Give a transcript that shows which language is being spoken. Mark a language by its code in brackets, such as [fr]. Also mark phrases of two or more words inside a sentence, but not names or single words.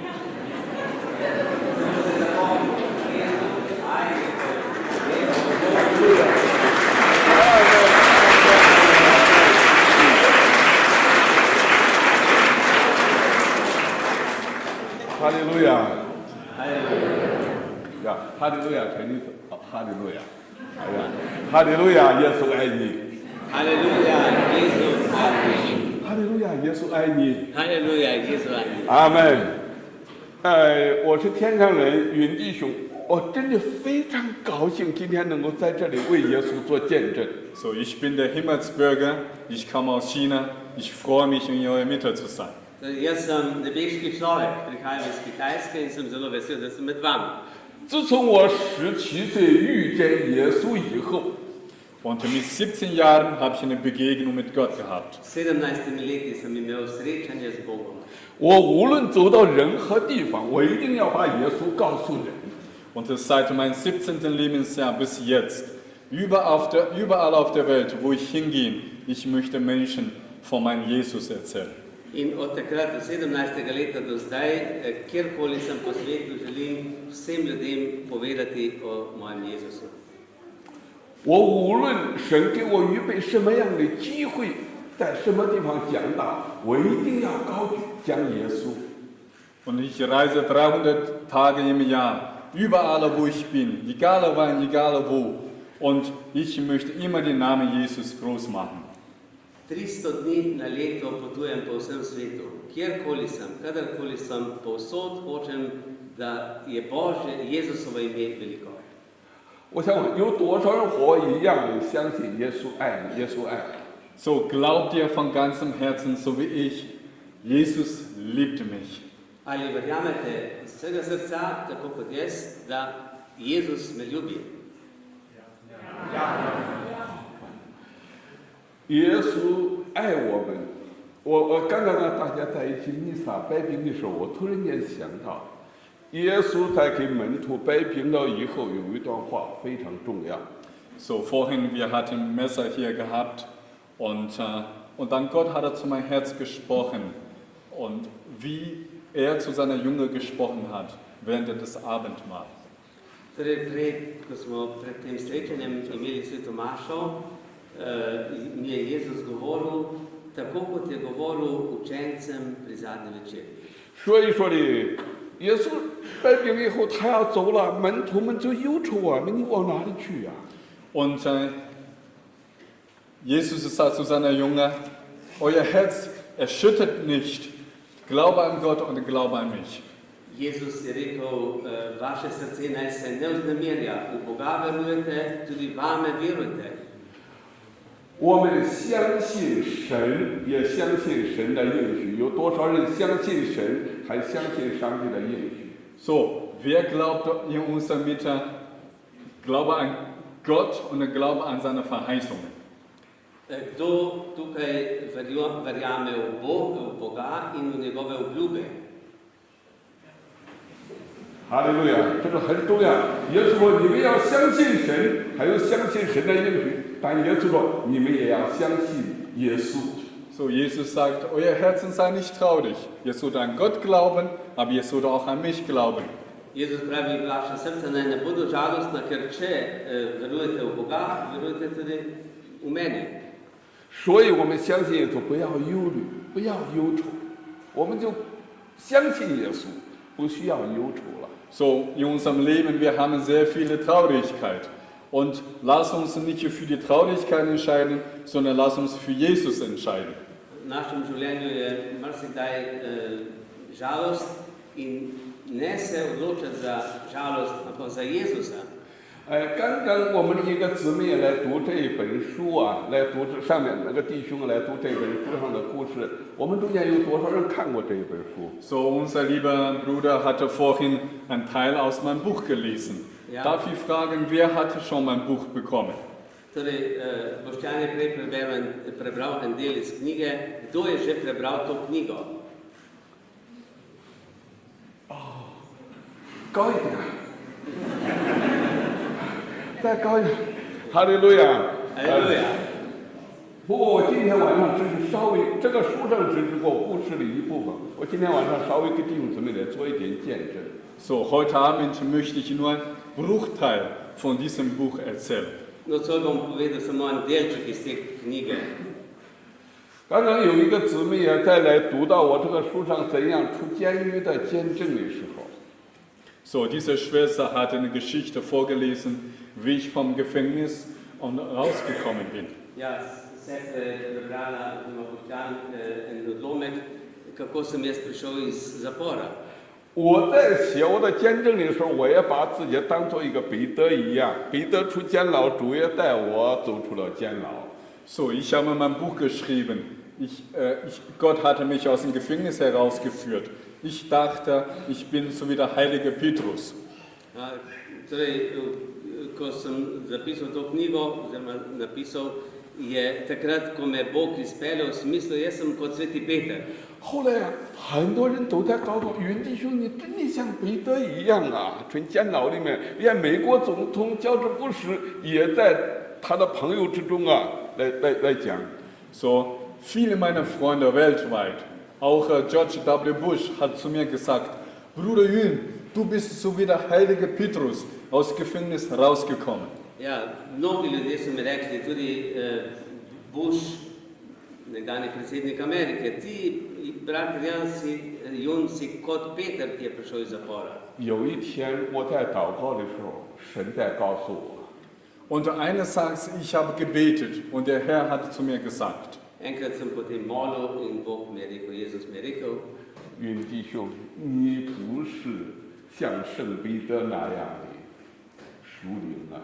[zh] 哈利路亚，呀，哈利路亚，肯定是哈利路亚，哎呀，哈利路亚，耶稣爱你， Halleluja, Jesus ajni. 哈利路亚，耶稣爱你， Halleluja, Jesus ajni. 阿门。我是天上人云弟兄，我真的非常高兴今天能够在这里为耶稣做见证。 [de] So, ich bin der Himmelsbürger, ich komme aus China, ich freue mich, in eurer Mitte zu sein. [sl] Jaz sem nebeški človek, prihajam iz Kitajske in sem zelo vesel, da sem med vami. [zh] 自从我17岁遇见耶稣以后， [de] Und mit 17 Jahren habe ich eine Begegnung mit Gott gehabt. [sl] 17 leti sem imel srečanje z Bogom. [zh] 我无论走到任何地方，我一定要把耶稣告诉人。 [de] Und das seit meinem 17. Lebensjahr bis jetzt. Überall auf der Welt, wo ich hingehe, ich möchte Menschen von meinem Jesus erzählen. [sl] In od takrat, od 17. leta do zdaj, kjerkoli sem po svetu, želim vsem ljudem povedati o mojem Jezusu. [zh] 我无论神给我预备什么样的机会，在什么地方讲道，我一定要高举讲耶稣。 [de] Und ich reise 300 Tage im Jahr, überall wo ich bin, egal wann, egal wo. Und ich möchte immer den Namen Jesus groß machen. [sl] 300 dni na leto potujem po vsem svetu. Kjerkoli sem, kadarkoli sem, povsod hočem, da je Božje, Jezusovo ime veliko. [zh] 我想问，有多少人和我一样相信耶稣爱你，耶稣爱你？ [de] So glaubt ihr von ganzem Herzen, so wie ich, Jesus liebt mich. [sl] Ali verjamete iz vsega srca, tako kot jaz, da Jezus me ljubi? [zh] 耶稣爱我们。我刚刚呢，大家在一起弥撒摆饼的时候，我突然间想到，耶稣在给门徒摆饼了以后，有一段话非常重要。 [de] So vorhin, wir hatten Messer hier gehabt und dann Gott hat zu meinem Herz gesprochen und wie er zu seiner Jünger gesprochen hat während des Abendmahls. [sl] Torej, prej, ko smo pred tem srečanjem imeli sveto mašo, mi je Jezus govoril, tako kot je govoril učencem pri zadnji večerji. [zh] 所以说的，耶稣带病以后，他要走了，门徒们就忧愁啊，你往哪里去呀、 [de] Und Jesus sagt zu seiner Jünger, euer Herz erschüttert nicht. Glaube an Gott und glaube an mich. [sl] Jezus je rekel, vaše srce naj se ne vznemirja, v Boga verujete, tudi vame verujte. [zh] 我们相信神，也相信神的应许。有多少人相信神，还相信上帝的应许？ [de] So, wer glaubt in unserer Mitte? Glaube an Gott und Glaube an seine Verheißungen. [sl] Kdo tukaj verjame v Boga in v njegove obljube? [zh] 哈利路亚，这个很重要。耶稣说：“你们要相信神，还有相信神的应许。” 但耶稣说：“你们也要相信耶稣。” [de] So, Jesus sagt, euer Herzen sei nicht traurig. Ihr sollt an Gott glauben, aber ihr sollt auch an mich glauben. [sl] Jezus pravi, vaša srca naj ne bodo žalostna, ker če verujete v Boga, verujete tudi v mene. [zh] 所以我们相信耶稣，不要忧虑，不要忧愁，我们就相信耶稣，不需要忧愁了。 [de] So, in unserem Leben, wir haben sehr viele Traurigkeit. Und lass uns nicht für die Traurigkeit entscheiden, sondern lass uns für Jesus entscheiden. [sl] V našem življenju je marsikdaj žalost in ne se odločati za žalost, ampak za Jezusa. [zh] 刚刚我们的一个姊妹来读这一本书啊，来读这上面那个弟兄来读这本书上的故事，我们中间有多少人看过这一本书？ [de] So, unser lieber Bruder hatte vorhin einen Teil aus meinem Buch gelesen. Ja. Darf ich fragen, wer hatte schon mein Buch bekommen? [sl] Torej, Boštjan je prej prebral en del iz knjige. Kdo je že prebral to knjigo? [zh] 高一点，再高一点，哈利路亚， Aleluja. 不过我今天晚上只是稍微这个书上只是过故事的一部分，我今天晚上稍微给弟兄姊妹来做一点见证。 [de] So, heute Abend möchte ich nur einen Bruchteil von diesem Buch erzählen. [sl] Nocoj bom povedal samo en delček iz te knjige. [zh] 刚刚有一个姊妹也在来读到我这个书上怎样出监狱的见证的时候， [de] So, diese Schwester hat eine Geschichte vorgelesen, wie ich vom Gefängnis und rausgekommen bin. [sl] Ja, sestra je prebrala, oziroma Boštjan, en odlomek, kako sem jaz prišel iz zapora. [zh] 我在写我的见证的时候，我也把自己当做一个彼得一样，彼得出监牢，主也带我走出了监牢。 [de] So, ich habe mein Buch geschrieben. Gott hatte mich aus dem Gefängnis herausgeführt. Ich dachte, ich bin so wie der heilige Petrus. [sl] Torej, ko sem zapisal to knjigo, oziroma napisal, je takrat, ko me Bog izpeljal v smislu, jaz sem kot sveti Peter. [zh] 后来啊，很多人都在告诉云弟兄，你真的像彼得一样啊！从监牢里面，连美国总统乔治布什也在他的朋友之中啊，来讲。 [de] So, viele meiner Freunde weltweit, auch George W. Bush hat zu mir gesagt, Bruder Yun, du bist so wie der heilige Petrus aus dem Gefängnis rausgekommen. [sl] Ja, mnogi ljudje so mi rekli, tudi Bush, nekdanji predsednik Amerike, ti, brat Jun, si kot Peter, ki je prišel iz zapora. [zh] 有一天我在祷告的时候，神在告诉我， [de] Und eines Tages, ich habe gebetet und der Herr hat zu mir gesagt, [sl] Enkrat sem potem molil in Bog mi je rekel, Jezus mi je rekel, [zh] 云弟兄，你不是像圣彼得那样的属灵啊。